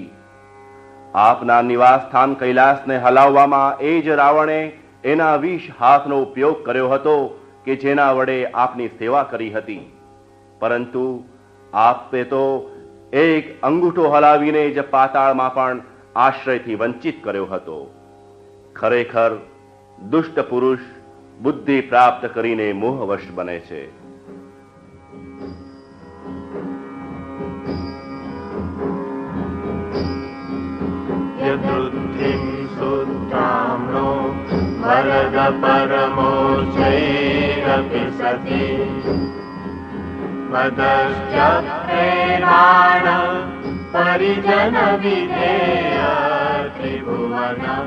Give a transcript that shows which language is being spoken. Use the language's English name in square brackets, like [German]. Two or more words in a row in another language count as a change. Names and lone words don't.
[Gujarati] આપના નિવાસ સ્થાન કૈલાસને હલાવવામાં એ જ રાવણે એના 20 હાથનો ઉપયોગ કર્યો હતો કે જેના વડે આપની સેવા કરી હતી, પરંતુ આપે તો એક અંગૂઠો હલાવીને જ પાતાળમાં પણ આશ્રયથી વંચિત કર્યો હતો. ખરેખર દુષ્ટ પુરુષ બુદ્ધિ પ્રાપ્ત કરીને મોહવશ બને છે. [Sanskrit] यदृद्धिं सुताम्नो वरद परमोच्चैरपि सति मदश्च प्रेमाण परिजन विधेय त्रिभुवन